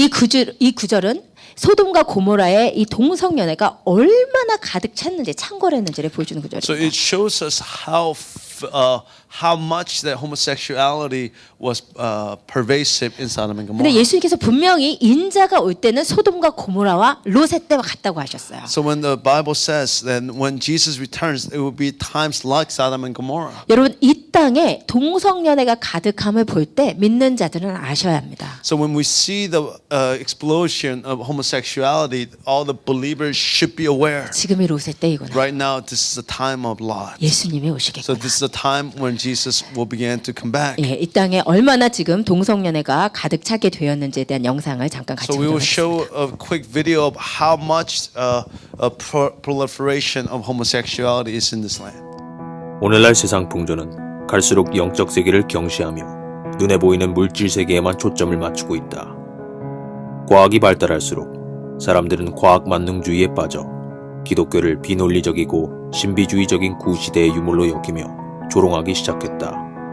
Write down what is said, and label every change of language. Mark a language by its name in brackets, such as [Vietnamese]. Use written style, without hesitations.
[Korean] 이 구절은 소돔과 고모라의 이 동성연애가 얼마나 가득 찼는지 창궐했는지를 보여주는 [English] So [Korean] 구절입니다. [English] it shows us how much that homosexuality was pervasive in Sodom and [Korean] 근데 [English] Gomorrah. [Korean] 예수님께서 분명히 인자가 올 때는 소돔과 고모라와 롯의 때와 같다고 하셨어요. [English] So when the Bible says that when Jesus returns, it will be times like Sodom and Gomorrah. [Korean] 여러분 이 땅에 동성연애가 가득함을 볼 때 믿는 자들은 아셔야 합니다. [English] So when we see the explosion of homosexuality, all the believers should be aware. [Korean] 지금이 롯의 때이구나. [English] Right now, this is the time of Lot. [Korean] 예수님이 [English] So [Korean] 오시겠구나. [English] this is the time when Jesus will begin to come back. [Korean] 예, 이 땅에 얼마나 지금 동성연애가 가득 차게 되었는지에 대한 영상을 잠깐 같이 [English] So we will show [Korean] 하겠습니다. [English] a quick video of how much proliferation of homosexuality is in this land. [Korean] 오늘날 세상 풍조는 갈수록 영적 세계를 경시하며 눈에 보이는 물질 세계에만 초점을 맞추고 있다. 과학이 발달할수록 사람들은 과학 만능주의에 빠져 기독교를 비논리적이고 신비주의적인 구시대의 유물로 여기며 조롱하기 시작했다.